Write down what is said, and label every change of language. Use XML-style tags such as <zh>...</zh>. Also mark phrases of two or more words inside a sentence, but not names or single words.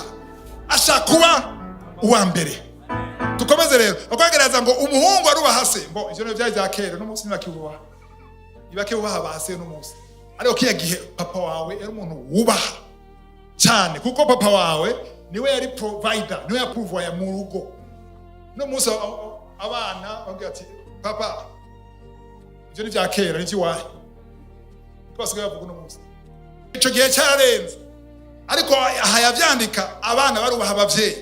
<rn>Ashaka kuba uwa mbere. Tukomeze rero. Akwagereza ngo umuhungu arubaha se. Ngo ivyo byaje bya kera n'umunsi ntibakibubaha. Ibake ubaha base n'umunsi. Ariko kiya gihe papa wawe yari umuntu wubaha cyane, kuko papa wawe niwe yari provider, niwe yapuvoya mu rugo. No munsi abana bavuga ati papa ivyo ni bya kera n'iki wahe. Basigaye bavuga no munsi. Ico gihe cyarenze. Ariko aha yavyandika abana barubaha abavyeyi.</rn>